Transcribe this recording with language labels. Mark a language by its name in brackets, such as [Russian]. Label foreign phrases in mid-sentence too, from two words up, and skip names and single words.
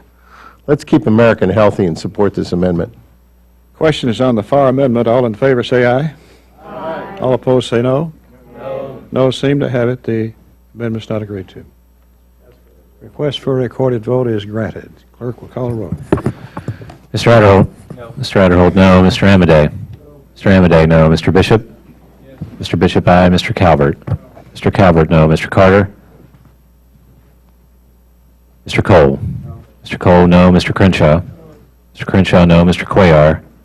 [English] Let's keep America healthy and support this amendment. Question is on the Farr amendment. All in favor say aye. Aye. All opposed say no. No. No seem to have it. The amendment is not agreed to. Request for a recorded vote is granted. Clerk will call the roll. Mr. Adderholt? No. Mr. Adderholt, no. Mr. Amodei? Mr. Amodei, no. Mr. Bishop? Mr. Bishop, aye. Mr. Calvert? Mr. Calvert, no. Mr. Carter? Mr. Cole? Mr. Cole, no. Mr. Crenshaw? Mr. Crenshaw, no. Mr. Cuellar?